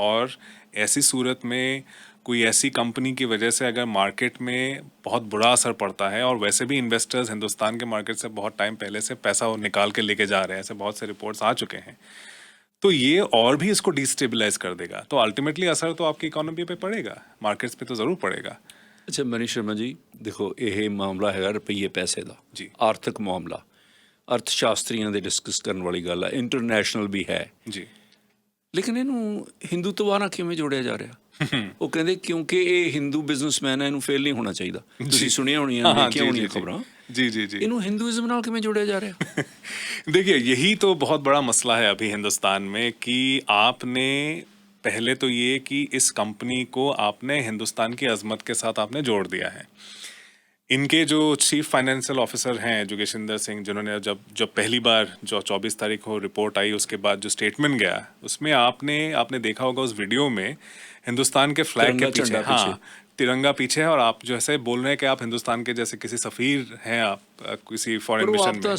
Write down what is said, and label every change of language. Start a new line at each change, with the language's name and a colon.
Hindi: और ऐसी सूरत में कोई ऐसी कंपनी की वजह से अगर मार्केट में बहुत बुरा असर पड़ता है, और वैसे भी इन्वेस्टर्स हिंदुस्तान के मार्केट से बहुत टाइम पहले से पैसा वो निकाल के लेके जा रहे हैं, ऐसे बहुत से रिपोर्ट्स आ चुके हैं, तो ये और भी इसको डिस्टेबलाइज कर देगा। तो अल्टीमेटली असर तो आपकी इकोनॉमी पे पड़ेगा, मार्केट्स पे तो ज़रूर पड़ेगा।
Punjabi: ਅੱਛਾ ਮਨੀਸ਼ ਸ਼ਰਮਾ ਜੀ, ਦੇਖੋ ਇਹ ਮਾਮਲਾ ਹੈਗਾ ਰੁਪਈਏ ਪੈਸੇ ਦਾ ਜੀ। ਆਰਥਿਕ ਮਾਮਲਾ, ਅਰਥ ਸ਼ਾਸਤਰੀਆਂ ਦੇ ਡਿਸਕਸ ਕਰਨ ਵਾਲੀ ਗੱਲ ਹੈ, ਇੰਟਰਨੈਸ਼ਨਲ ਵੀ ਹੈ ਜੀ। ਲੇਕਿਨ ਇਹਨੂੰ ਹਿੰਦੂਤਵਾ ਨਾਲ ਕਿਵੇਂ ਜੋੜਿਆ ਜਾ ਰਿਹਾ? ਉਹ ਕਹਿੰਦੇ ਕਿਉਂਕਿ ਇਹ ਹਿੰਦੂ ਬਿਜ਼ਨਸਮੈਨ ਹੈ, ਇਹਨੂੰ ਫੇਲ ਨਹੀਂ ਹੋਣਾ ਚਾਹੀਦਾ। ਤੁਸੀਂ ਸੁਣੀਆਂ ਹੋਣੀਆਂ, ਦੇਖੀਆਂ ਹੋਣੀਆਂ ਖਬਰਾਂ।
Hindi: जी जी जी।
Punjabi: ਇਹਨੂੰ ਹਿੰਦੂਇਜ਼ਮ ਨਾਲ ਕਿਵੇਂ ਜੋੜਿਆ ਜਾ ਰਿਹਾ?
Hindi: देखिए, यही तो बहुत बड़ा मसला है अभी हिंदुस्तान में कि आपने पहले तो ये कि इस कंपनी को आपने हिंदुस्तान की अजमत के साथ आपने जोड़ दिया है। इनके जो चीफ फाइनेंशियल ऑफिसर हैं जोगेशिंदर सिंह, जिन्होंने जब पहली बार जो 24 तारीख को रिपोर्ट आई उसके बाद जो स्टेटमेंट गया, उसमें आपने देखा होगा उस वीडियो में हिंदुस्तान के फ्लैग के पीछे, हाँ, तिरंगा पीछे है, और आप जो ऐसे बोल रहे हैं कि आप हिंदुस्तान के जैसे किसी सफीर हैं, आप किसी फॉरेन मिशन में।